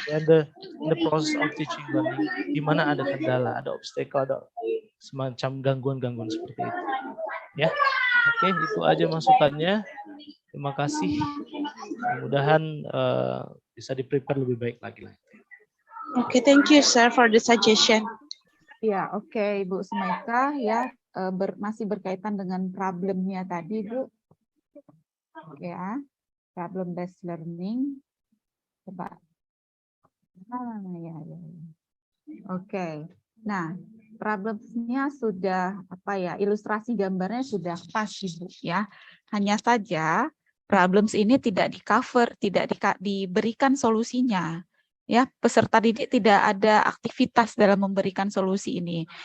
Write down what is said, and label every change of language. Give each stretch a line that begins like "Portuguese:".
English: When the process of teaching learning,
Indonesian: di mana ada kendala, ada obstacle, ada semacam gangguan-gangguan seperti itu. Ya, oke, itu aja masukannya. Terima kasih. Mudah-mudahan bisa di-prepare lebih baik lagi.
English: Oke, thank you, sir, for the suggestion.
Indonesian: Ya, oke, Ibu Sumaika, ya, masih berkaitan dengan problemnya tadi, Bu. Ya, problem based learning. Coba. Ya. Oke. Nah, problemnya sudah ilustrasi gambarnya sudah pas, Ibu, ya. Hanya saja problems ini tidak di-cover, tidak diberikan solusinya. Ya, peserta didik tidak ada aktivitas dalam memberikan solusi ini.